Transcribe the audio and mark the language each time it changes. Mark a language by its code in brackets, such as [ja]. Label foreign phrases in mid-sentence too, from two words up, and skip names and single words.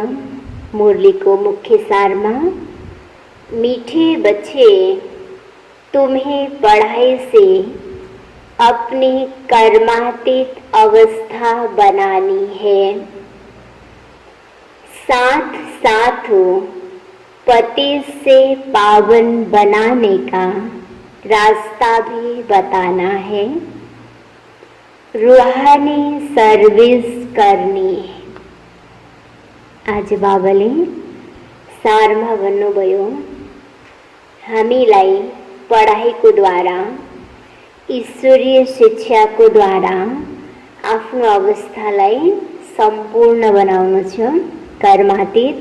[hi] मुरली को मुख्य सार में, मीठे बच्चे, तुम्हें पढ़ाई से अपनी कर्मातीत अवस्था बनानी है, साथ साथ पति से पावन बनाने का रास्ता भी बताना है, रूहानी सर्विस करनी है। [ne] आज बाबाले सारमा भन्नुभयो, हामीलाई पढाइको द्वारा, ईश्वरीय शिक्षाको द्वारा आफ्नो अवस्थालाई सम्पूर्ण बनाउनु छ, कर्मातीत।